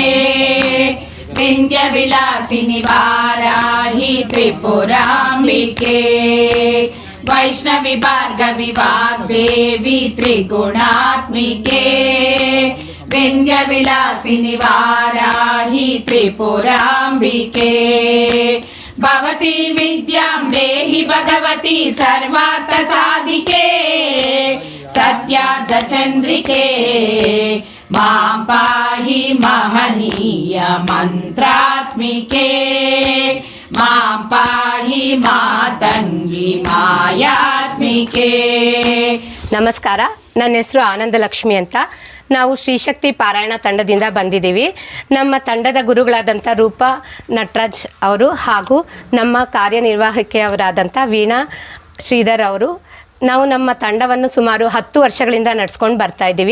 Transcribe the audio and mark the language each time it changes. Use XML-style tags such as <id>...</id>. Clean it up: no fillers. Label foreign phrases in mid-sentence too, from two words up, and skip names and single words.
<sa>विन्ध्यविलासिनि वाराहि त्रिपुराम्बिके वैष्णवी भार्गवी वाग्देवी त्रिगुणात्मिके विन्ध्यविलासिनि वाराहि त्रिपुराम्बिके भवती विद्यां देहि भगवती सर्वार्थसाधिके सत्यार्थचन्द्रिके मां पाहि महनीय मन्त्रात्मिके मां पाहि मातङ्गी मायात्मिके</sa> <kn>ನಮಸ್ಕಾರ, ನನ್ನ ಹೆಸರು ಆನಂದಲಕ್ಷ್ಮಿ ಅಂತ. ನಾವು ಶ್ರೀಶಕ್ತಿ ಪಾರಾಯಣ ತಂಡದಿಂದ ಬಂದಿದ್ದೀವಿ. ನಮ್ಮ ತಂಡದ ಗುರುಗಳಾದಂಥ ರೂಪಾ ನಟರಾಜ್ ಅವರು ಹಾಗೂ ನಮ್ಮ ಕಾರ್ಯನಿರ್ವಾಹಕಿಯವರಾದಂಥ ವೀಣಾ ಶ್ರೀಧರ್ ಅವರು ನಾವು ನಮ್ಮ ತಂಡವನ್ನು ಸುಮಾರು 10 ವರ್ಷಗಳಿಂದ ನಡೆಸ್ಕೊಂಡು ಬರ್ತಾ ಇದ್ದೀವಿ.</kn>